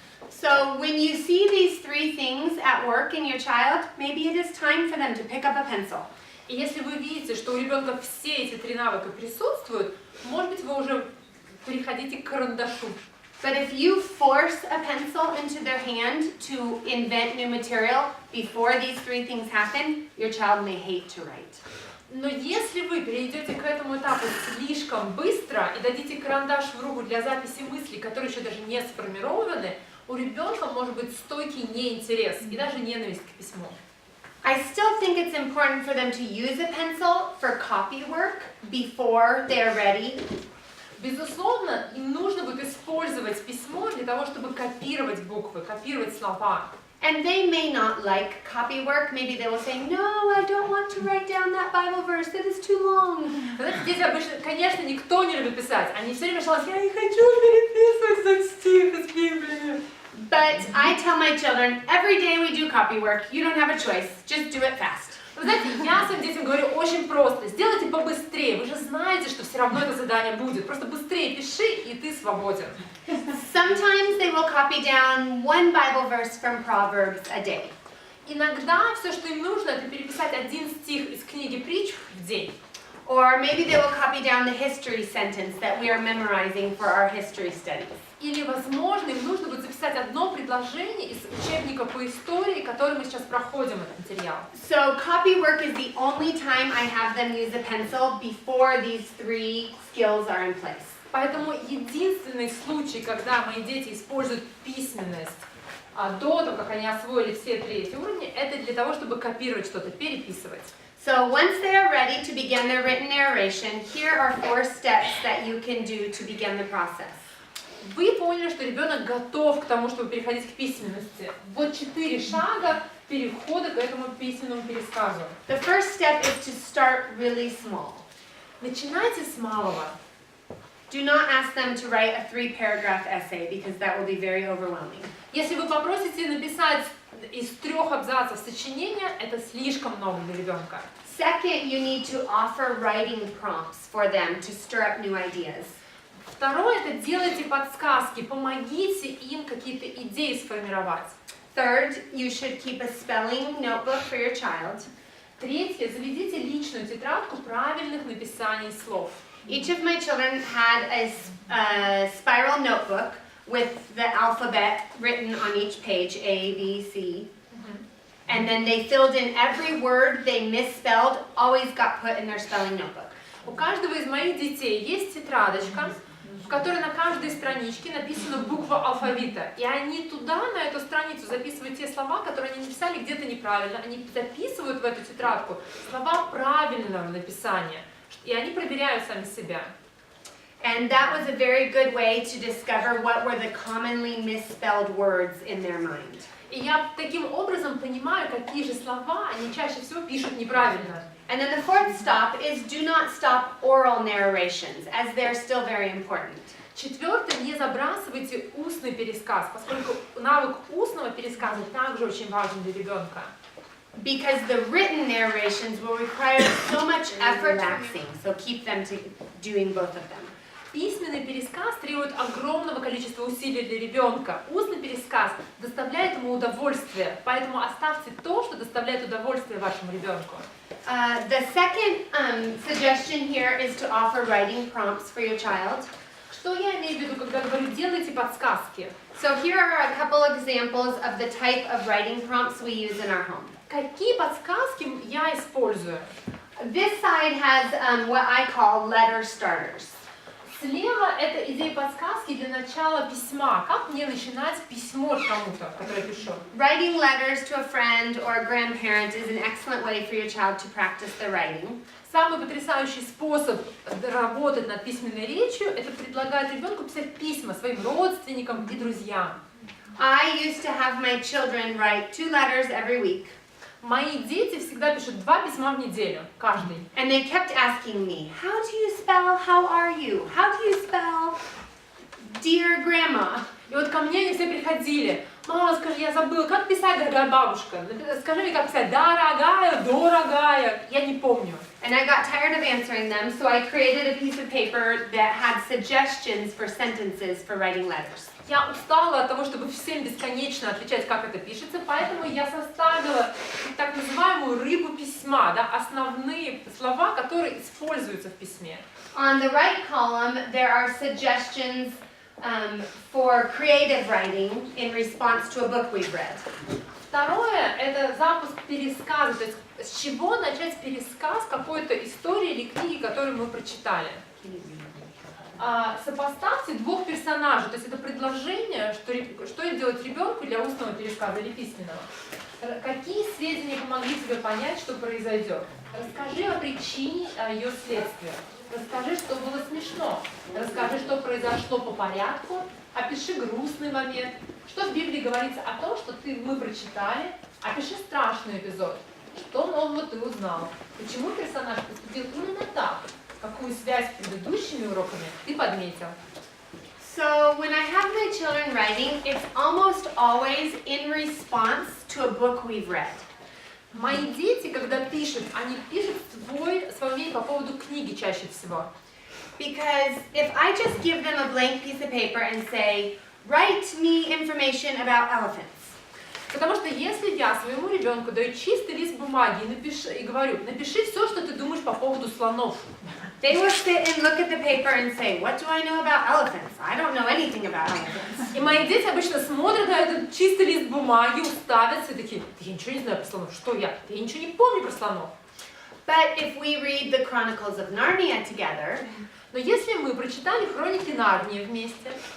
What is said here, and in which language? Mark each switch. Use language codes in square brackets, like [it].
[en] So when you see these 3 things at work in your child, maybe it is time for them to pick up a pencil. [ru] И если вы видите, что у ребенка все эти 3 навыка присутствуют, может быть, вы уже переходите к карандашу. [en] But if you force a pencil into their hand to invent new material before these 3 things happen, your child may hate to write. [ru] Но если вы перейдете к этому этапу слишком быстро и дадите карандаш в руку для записи мыслей, которые еще даже не сформированы, у ребенка может быть стойкий неинтерес и даже ненависть к письму. [en] I still think it's important for them to use a pencil for copy work before they're ready. [ru] Безусловно, им нужно будет использовать письмо для того, чтобы копировать буквы, копировать слова. [en] And they may not like copy work. Maybe they will say, no, I don't want to write down that Bible verse. That is too long. [ru] Знаете, дети обычно, конечно, никто не любит писать. Они все время жалуются, я не хочу переписывать этот стих из Библии. [en] But I tell my children, every day we do copy work. You don't have a choice. Just do it fast. [ru] Вы знаете, я своим детям говорю очень просто. Сделайте побыстрее. Вы же знаете, что все равно это задание будет. Просто быстрее пиши, и ты свободен. [en] Sometimes they will copy down 1 Bible verse from Proverbs a day. [ru] Иногда все, что им нужно, это переписать 1 стих из книги притч в день. [en] Or maybe they will copy down the history sentence that we are memorizing for our history studies. [ru] Или, возможно, им нужно будет записать одно предложение из учебника по истории, который мы сейчас проходим, этот материал. [en] So copy work is the only time I have them use a pencil before these 3 skills are in place. [ru] Поэтому единственный случай, когда мои дети используют письменность до того, как они освоили все 3 эти уровня, это для того, чтобы копировать что-то, переписывать. [en] So once they are ready to begin their written narration, here are 4 steps that you can do to begin the process. [ru] Вы поняли, что ребенок готов к тому, чтобы переходить к письменности. Вот 4 шага перехода к этому письменному пересказу. [en] The first step is to start really small. [ru] Начинайте с малого. [en] Do not ask them to write a 3-paragraph essay because that will be very overwhelming. [ru] Если вы попросите написать из 3 абзацев сочинения, это слишком много для ребенка. [en] Second, you need to offer writing prompts for them to stir up new ideas. [ru] Второе, это делайте подсказки, помогите им какие-то идеи сформировать. [en] Third, you should keep a spelling notebook for your child. [ru] Третье, заведите личную тетрадку правильных написаний слов. [en] Each of my children had a spiral notebook with the alphabet written on each page, A, B, C. And then they filled in every word they misspelled, always got put in their spelling notebook. [ru] У каждого из моих детей есть тетрадочка, в которой на каждой страничке написана буква алфавита. И они туда, на эту страницу, записывают те слова, которые они написали где-то неправильно. Они записывают в эту тетрадку слова правильного написания. И они проверяют сами себя. [en] And that was a very good way to discover what were the commonly misspelled words in their mind. [ru] И я таким образом понимаю, какие же слова они чаще всего пишут неправильно. [en] And then the 4th stop is do not stop oral narrations, as they're still very important. [ru] Четвертое, не забрасывайте устный пересказ, поскольку навык устного пересказа также очень важен для ребенка. [en] Because the written narrations will require so much effort. Relaxing, so keep them to doing both of them. [ru] Письменный пересказ требует огромного количества усилий для ребенка. Устный пересказ доставляет ему удовольствие, поэтому оставьте то, что доставляет удовольствие вашему ребенку. [en] The second suggestion here is to offer writing prompts for your child. [ru] Что я имею в виду, когда говорю «делайте подсказки»? [en] So here are a couple examples of the type of writing prompts we use in our home. [ru] Какие подсказки я использую? [en] This side has what I call letter starters. [ru] Слева это идея подсказки для начала письма. Как мне начинать письмо кому-то, которое я пишу? [en] Writing letters to a friend or a grandparent is an excellent way for your child to practice their writing. [ru] Самый потрясающий способ работать над письменной речью – это предлагать ребенку писать письма своим родственникам и друзьям. [en] I used to have my children write 2 letters every week. [ru] Мои дети всегда пишут 2 письма в неделю, каждый. [en] And they kept asking me, how do you spell, how are you? How do you spell, dear grandma? [ru] И вот ко мне они все приходили. Мама, скажи, я забыла, как писать, дорогая бабушка? Скажи мне, как писать, дорогая, дорогая. Я не помню. [en] And I got tired of answering them, so I created a piece of paper that had suggestions for sentences for writing letters. [ru] Я устала от того, чтобы всем бесконечно отвечать, как это пишется, поэтому я составила так называемую рыбу письма, да, основные слова, которые используются в письме. [en] On the right column, there are suggestions for creative writing in response to a book we've read. [ru] Второе – это запуск пересказа, то есть с чего начать пересказ какой-то истории или книги, которую мы прочитали. Сопоставьте 2 персонажей, то есть это предложение, что делать ребенку для устного пересказа или письменного. Какие сведения помогли тебе понять, что произойдет? Расскажи о причине, о ее следствии. Расскажи, что было смешно. Расскажи, что произошло по порядку. Опиши грустный момент. Что в Библии говорится о том, что мы прочитали. Опиши страшный эпизод. Что нового ты узнал? Почему персонаж поступил именно так? Какую связь с предыдущими уроками ты подметил? [en] So when I have my children writing, it's almost always in response to a book we've read. [ru] Мои дети, когда пишут, они пишут свое мнение по поводу книги чаще всего. [en] Because if I just give them a blank piece of paper and say, write me information about elephants. [ru] Потому что если я своему ребенку даю чистый лист бумаги и говорю, напиши все, что ты думаешь по поводу слонов. [en] They will sit and look at the paper and say, what do I know about elephants? I don't know anything about elephants. [ru] И мои дети обычно смотрят на этот чистый лист бумаги, уставятся и такие, я ничего не знаю про слонов, что я ничего не помню про слонов. [en] But if we read the Chronicles of Narnia together, [ru] но если мы прочитали хроники Нарнии вместе,